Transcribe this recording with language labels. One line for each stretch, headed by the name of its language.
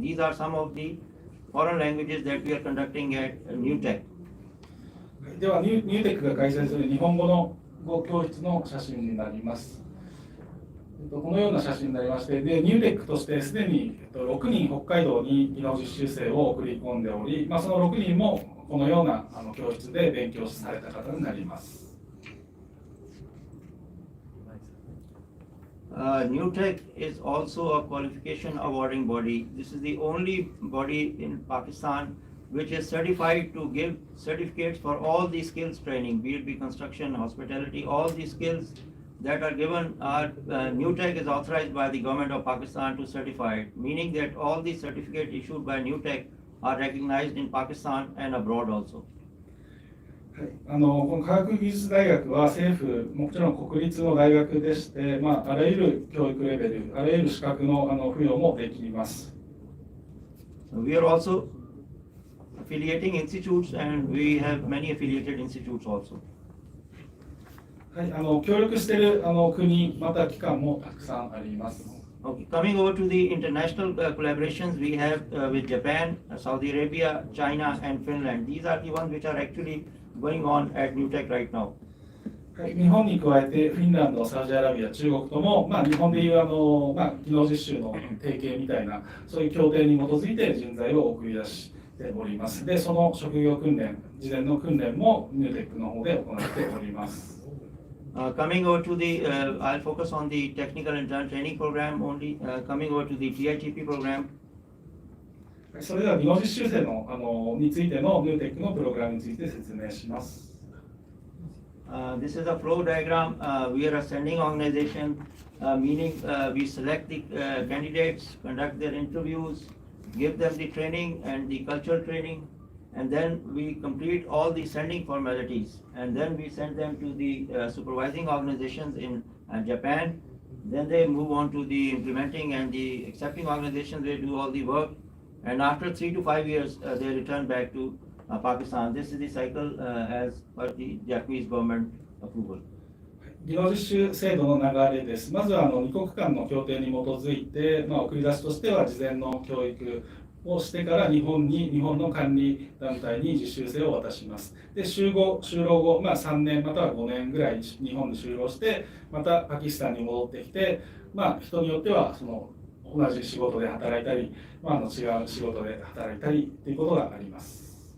English: These are some of the foreign languages that we are conducting at New Tech.
Japanese: ではニューテックが開催する日本語の語教室の写真になります。このような写真になりまして、でニューテックとしてすでに6人北海道に技能実習生を送り込んでおり、その6人もこのような教室で勉強された方になります。
English: New Tech is also a qualification awarding body. This is the only body in Pakistan which is certified to give certificates for all the skills training, be it construction, hospitality, all the skills that are given are New Tech is authorized by the government of Pakistan to certify it, meaning that all the certificates issued by New Tech are recognized in Pakistan and abroad also.
Japanese: この科学技術大学は政府、もちろん国立の大学でして、あらゆる教育レベル、あらゆる資格の付与もできます。
English: We are also affiliating institutes and we have many affiliated institutes also.
Japanese: はい、協力している国、また機関もたくさんあります。
English: Okay, coming over to the international collaborations, we have with Japan, Saudi Arabia, China, and Finland. These are the ones which are actually going on at New Tech right now.
Japanese: はい、日本に加えてフィンランド、サウジアラビア、中国とも、日本でいう技能実習の提携みたいな、そういう協定に基づいて人材を送り出しております。で、その職業訓練、事前の訓練もニューテックの方で行っております。
English: Coming over to the, I'll focus on the technical intern training program only. Coming over to the TITP program.
Japanese: それでは技能実習生のについてのニューテックのプログラムについて説明します。
English: This is a flow diagram. We are a sending organization, meaning we select the candidates, conduct their interviews, give them the training and the cultural training, and then we complete all the sending formalities, and then we send them to the supervising organizations in Japan. Then they move on to the implementing and the accepting organizations. They do all the work, and after 3 to 5 years, they return back to Pakistan. This is the cycle as per the Japanese government approval.
Japanese: 技能実習制度の流れです。まずは2国間の協定に基づいて、送り出しとしては事前の教育をしてから日本の管理団体に実習生を渡します。で、就労後、3年または5年ぐらい日本に就労して、またパキスタンに戻ってきて、人によっては同じ仕事で働いたり、違う仕事で働いたりということがあります。